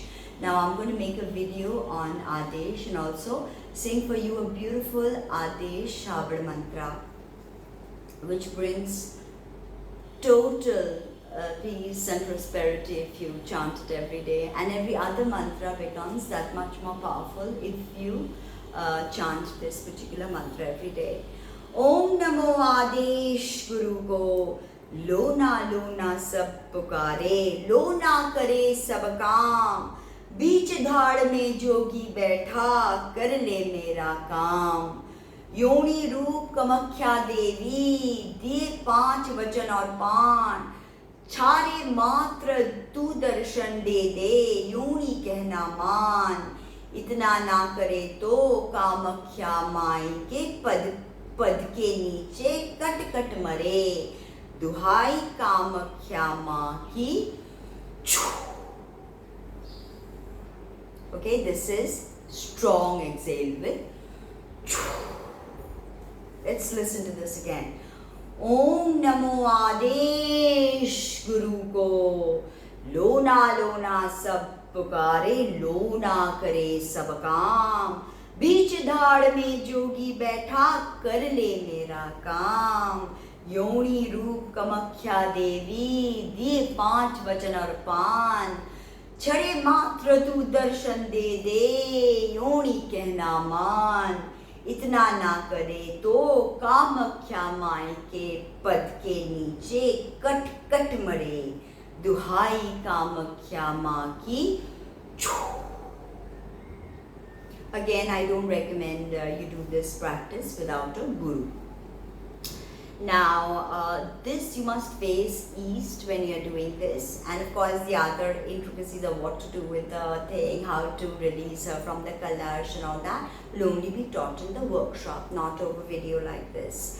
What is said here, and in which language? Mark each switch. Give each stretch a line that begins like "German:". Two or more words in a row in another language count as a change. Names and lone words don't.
English: Now I'm going to make a video on Adesh and also sing for you a beautiful Adesh Shabad mantra, which brings total peace and prosperity if you chant it every day, and every other mantra becomes that much more powerful if you chant this particular mantra every day.
Hindi: ॐ नमो आदेश गुरु को. लोना लोना सब पुकारे, लोना करे सब काम, बीच धाड़ में जोगी बैठा कर ले मेरा काम. योनि रूप कमख्या देवी, दिए 5 वचन और पान, छारे मात्र तू दर्शन दे दे, योनि कहना मान. इतना ना करे तो कामख्या माई के पद पद के नीचे कट कट मरे, दुहाई कामख्या माँ की.
English: Okay, this is strong exhale with. Let's listen to this again.
Hindi: ॐ नमो आदेश गुरु को. लोना लोना सब पुकारे, लोना करे सब काम. बीच धाड़ में जोगी बैठा कर ले मेरा काम. योनि रूप कमख्या देवी, दिए 5 वचन और पान, छड़े मात्र तू दर्शन दे दे, योनि कहना मान. इतना ना करे तो कामख्या माई के पद के नीचे कट कट मरे, दुहाई कामख्या माँ की.
English: Again, I don't recommend you do this practice without a guru. Now, this you must face east when you are doing this, and of course the other intricacies of what to do with the thing, how to release from the kalash and all that will only be taught in the workshop, not over video like this.